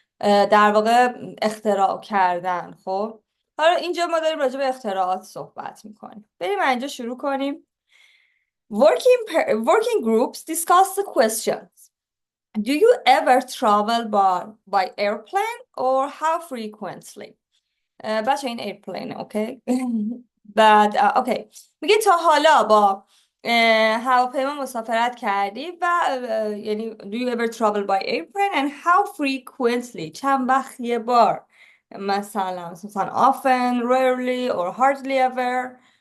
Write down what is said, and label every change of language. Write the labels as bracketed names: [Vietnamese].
[Persian] در واقع اختراع کردن. خب حالا اینجا ما داریم راجع به اختراعات صحبت میکنیم. بریم اینجا شروع کنیم. [English] Working groups discuss the questions. Do you ever travel by airplane or how frequently? [Persian] بچه این airplane اوکی. بعد اوکی میگه تا حالا با هواپیما مسافرت کردی و یعنی [English] do you ever travel by airplane and how frequently [Persian] چند وقت یه بار، مثلا [English] often, rarely or hardly ever.